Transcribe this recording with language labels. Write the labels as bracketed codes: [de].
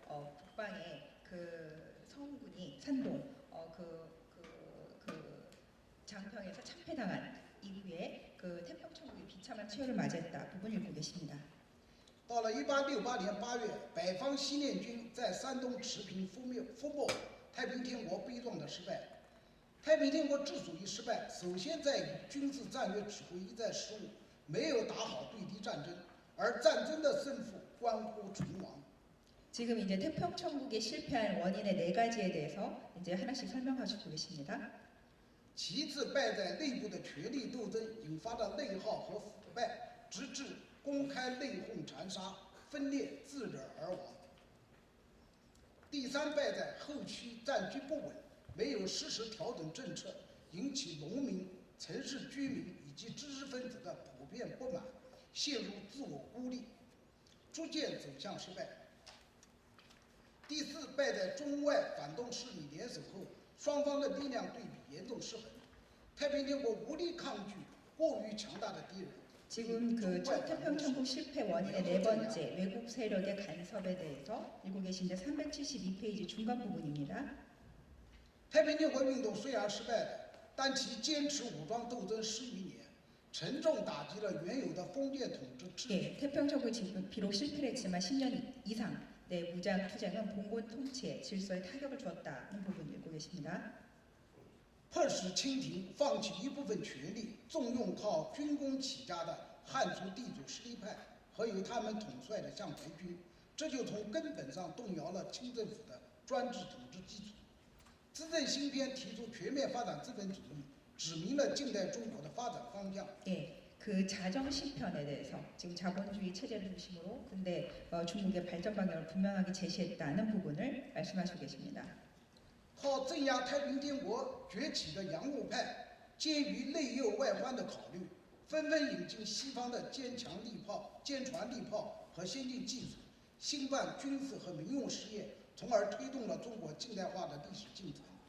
[ko] 북방의 그 성군이 산동 장평에서 참패당한 이후에 그 태평천국의 비참한 최후를 맞이했다 부분 읽고 계십니다. [zh] 到了1868年8月，北方西念军在山东持平覆没太平天国悲壮的失败。太平天国之所以失败，首先在于军事战略指挥一再失误，没有打好对敌战争，而战争的胜负关乎存亡。 [ko] 지금 이제 태평천국이 실패한 원인의 4가지에 대해서 이제 하나씩 설명하시고 계십니다. [zh] 其次，败在内部的权力斗争引发的内耗和腐败，直至公开内讧残杀，分裂自惹而亡。第三，败在后期战局不稳，没有适时调整政策，引起农民、城市居民以及知识分子的普遍不满，陷入自我孤立，逐渐走向失败。第四，败在中外反动势力联手后，双方的力量对比严重失衡，太平天国无力抗拒过于强大的敌人。 [ko] 지금 그 태평천국 실패 원인의 4번째 외국 세력의 간섭에 대해서 읽고 계신데 372페이지 중간 부분입니다. [zh] 太平天国运动虽然失败了，但其坚持武装斗争10余年，沉重打击了原有的封建统治秩序。 [ko] 예, 태평천국이 지금 비록 실패를 했지만 10년 이상 네, 무장 투쟁은 봉건 통치에 질서에 타격을 주었다는 부분 읽고 계십니다. [zh] 迫使清廷放弃一部分权力，重用靠军功起家的汉族地主实力派和由他们统帅的向台军，这就从根本上动摇了清政府的专制统治基础。资政新篇提出全面发展资本主义，指明了近代中国的发展方向。 [ko] 예, 그 자정 시편에 대해서 지금 자본주의 체제를 중심으로 근데 중국의 발전 방향을 분명하게 제시했다는 부분을 말씀하시고 계십니다. [zh] 靠镇压太平天国崛起的洋务派，基于内忧外患的考虑，纷纷引进西方的坚船利炮和先进技术，兴办军事和民用事业，从而推动了中国近代化的历史进程。